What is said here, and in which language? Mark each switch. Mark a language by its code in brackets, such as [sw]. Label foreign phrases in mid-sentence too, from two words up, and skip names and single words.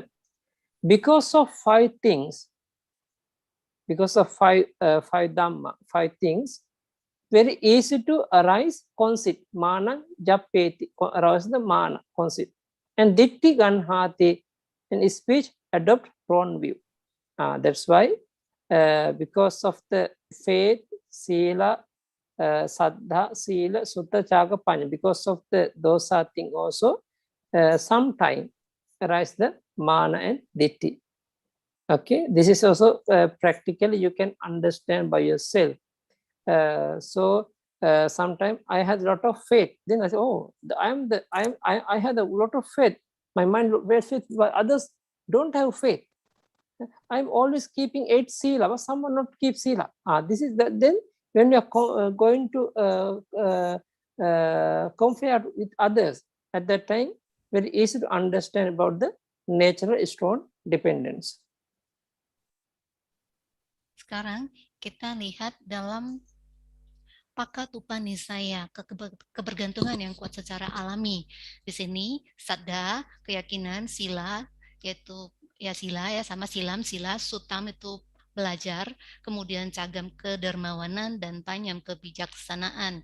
[en] Because of 5 things, because of 5 dhamma, 5 things, very easy to arise conceit, [pi] mana, japeti, [en] arouse the mana, conceit. And [pi] ditti ganhati, [en] in speech, adopt wrong view. That's why, because of the faith, [pi] sila, saddha, sila, sutta, chaga, panya, [en] because of those are things also, sometime arise the mana and ditti. Okay, this is also practically you can understand by yourself. So sometimes I had a lot of faith. Then I say, oh, I had a lot of faith. My mind very faith, but others don't have faith. I'm always keeping 8 sila, but someone not keep sila. This is the, then when you are going to compare with others, at that time, very easy to understand about the natural strong dependence. [id] Sekarang kita lihat dalam Pakatupanisaya, kebergantungan yang kuat secara alami. Di sini sadda, keyakinan, sila, yaitu [pi] ya sila ya sama silam, [id] sila, sutam itu belajar, kemudian cagam kedermawanan dan panyam kebijaksanaan.